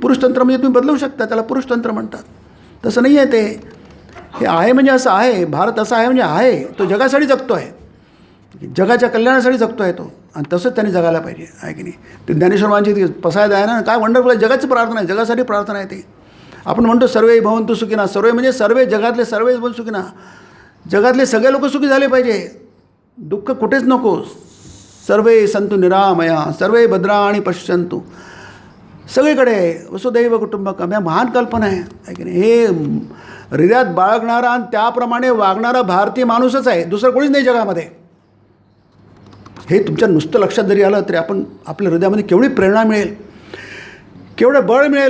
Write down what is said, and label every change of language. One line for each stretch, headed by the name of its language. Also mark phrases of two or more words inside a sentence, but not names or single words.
Marathi: पुरुषतंत्र म्हणजे तुम्ही बदलू शकता, त्याला पुरुषतंत्र म्हणतात. तसं नाही आहे ते. हे आहे म्हणजे असं आहे. भारत असा आहे म्हणजे आहे. तो जगासाठी जगतो आहे, जगाच्या कल्याणासाठी जगतो आहे तो, आणि तसंच त्यांनी जगायला पाहिजे आहे की नाही. ते ज्ञानेश्वरांची ती पसायद आहे ना, काय वंडरफुल आहे. जगाची प्रार्थना आहे, जगासाठी प्रार्थना आहे ती. आपण म्हणतो
Sanskrit: सर्वे भवन्तु सुखिनः,
Marathi: सर्वे म्हणजे सर्वे, जगातले
Sanskrit: सर्वे भवन्तु सुखिनः.
Marathi: जगातले सगळे लोक सुखी झाले पाहिजे, दुःख कुठेच नको.
Sanskrit: सर्वे सन्तु निरामया, सर्वे भद्राणि पश्यन्तु.
Marathi: सगळीकडे
Sanskrit: वसुदैव कुटुंबकम,
Marathi: या महान कल्पना आहे की नाही. हे हृदयात बाळगणारा आणि त्याप्रमाणे वागणारा भारतीय माणूसच आहे, दुसरं कोणीच नाही जगामध्ये. हे तुमच्या नुसतं लक्षात जरी आलं तरी आपण आपल्या हृदयामध्ये केवढी प्रेरणा मिळेल, केवढं बळ मिळेल.